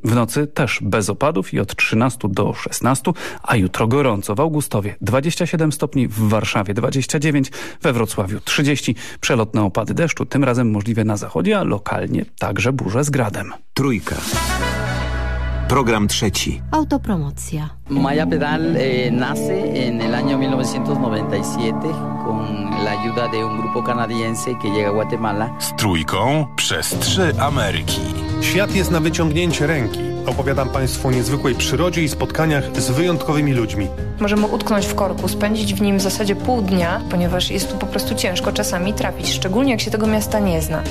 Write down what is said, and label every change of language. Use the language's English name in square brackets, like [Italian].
[Polish] W nocy też bez opadów i od 13 do 16, a jutro gorąco w Augustowie 27 stopni, w Warszawie 29, we Wrocławiu 30. Przelotne opady deszczu, tym razem możliwe na zachodzie, a lokalnie także burze z gradem. Trójka. Program trzeci. Autopromocja. [Spanish] Maja Pedal nace en el año 1997 con la ayuda de un grupo canadiense que llega a Guatemala. [Polish] Z trójką przez trzy Ameryki. Świat jest na wyciągnięcie ręki. Opowiadam Państwu o niezwykłej przyrodzie i spotkaniach z wyjątkowymi ludźmi. Możemy utknąć w korku, spędzić w nim w zasadzie pół dnia, ponieważ jest tu po prostu ciężko czasami trafić, szczególnie jak się tego miasta nie zna.